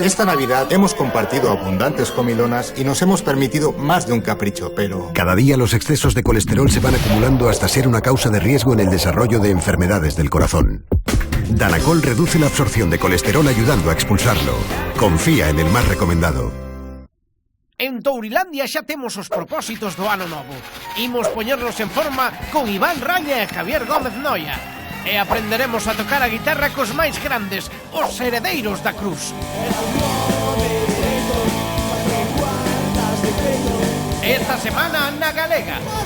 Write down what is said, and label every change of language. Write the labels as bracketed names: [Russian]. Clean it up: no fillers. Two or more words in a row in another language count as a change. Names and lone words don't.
[Spanish] Esta Navidad hemos compartido abundantes comilonas y nos hemos permitido más de un capricho, pero... Cada día los excesos de colesterol se van acumulando hasta ser una causa de riesgo en el desarrollo de enfermedades del corazón. Danacol reduce la absorción de colesterol ayudando a expulsarlo. Confía en el más recomendado. [Galician] En Tourilandia xa temos os propósitos do ano novo. Imos poñernos en forma con Iván Raña e Javier Gómez Noia. E aprenderemos a tocar a guitarra cos máis grandes, os heredeiros da cruz. Esta semana na Galega.